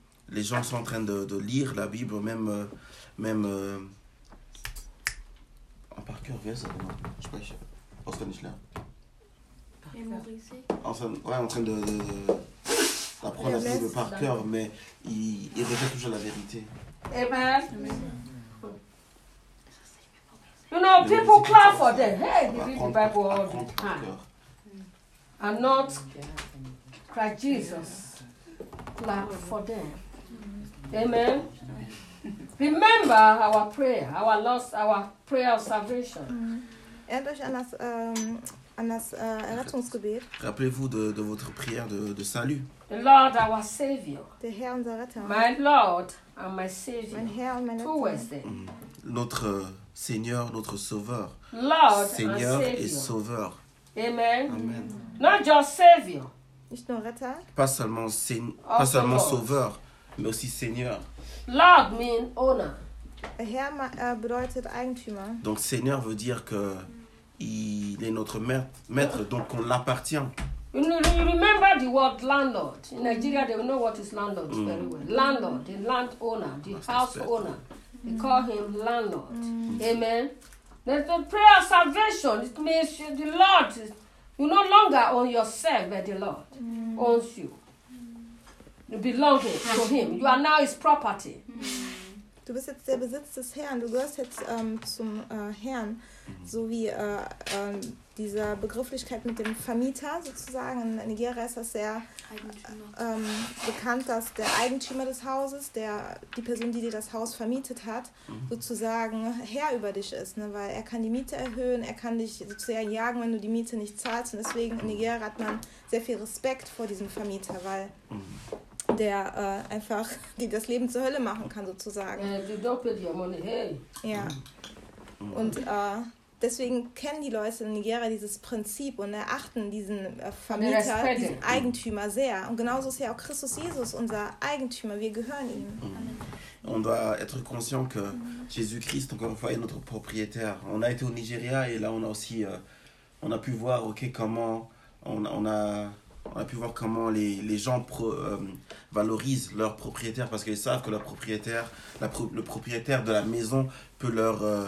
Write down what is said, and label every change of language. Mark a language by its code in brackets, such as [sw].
[fr] Les gens sont en train de lire la Bible, même par cœur, je sais pas, je sais pas, je sais pas. Ouais, en train d'apprendre la Bible par cœur, mais ils répètent toujours la vérité. Amen. [en] You know, people clap for them. Hey, you read the Bible all the time. And not Christ Jesus clap for them. Amen. Remember our prayer, our prayer of salvation. [de] Erinnert euch an das Errettungsgebet. [fr] Rappelez-vous de votre prière de salut. [en] The Lord, our Savior. [de] Der Herr, unser Retter. [en] My Lord and my Savior. [de] Mein Herr und mein Retter. [en] Who is there? [fr] Notre Seigneur, notre Sauveur. [en] Lord [fr] Seigneur [en] and Savior. [fr] Et Sauveur. Amen. Amen. [en] Not just Savior. [de] Nicht nur Retter. [fr] Pas seulement Sauveur. Mais aussi Seigneur. [en] Lord means owner. [de] Herr bedeutet Eigentümer. [fr] Donc Seigneur veut dire que il est notre maître, donc on l'appartient. [en] You remember the word landlord? In Nigeria, they know what is landlord very well. Landlord, the land owner, the house owner. They call him landlord. Amen. There's the prayer of salvation. It means the Lord. You no longer own yourself, but the Lord owns you. You belong to him. You are now his property. [de] Du bist jetzt der Besitz des Herrn. Du gehörst jetzt zum Herrn. So wie dieser Begrifflichkeit mit dem Vermieter sozusagen. In Nigeria ist das sehr bekannt, dass der Eigentümer des Hauses, die Person, die dir das Haus vermietet hat, sozusagen Herr über dich ist. Ne? Weil er kann die Miete erhöhen, er kann dich sozusagen jagen, wenn du die Miete nicht zahlst. Und deswegen in Nigeria hat man sehr viel Respekt vor diesem Vermieter, weil der einfach die das Leben zur Hölle machen kann, sozusagen. [en] You don't pay your money, hey. Ja. [de] Und deswegen kennen die Leute in Nigeria dieses Prinzip und erachten diesen Vermieter, diesen Eigentümer sehr. Und genauso ist ja auch Christus Jesus unser Eigentümer. Wir gehören ihm. [fr] On doit être conscient que Jésus-Christ, encore une fois, est notre propriétaire. On a été au Nigeria et là, on a aussi on a pu voir comment on a pu voir comment les gens valorisent leur propriétaire parce qu'ils savent que leur propriétaire, le propriétaire de la maison peut leur...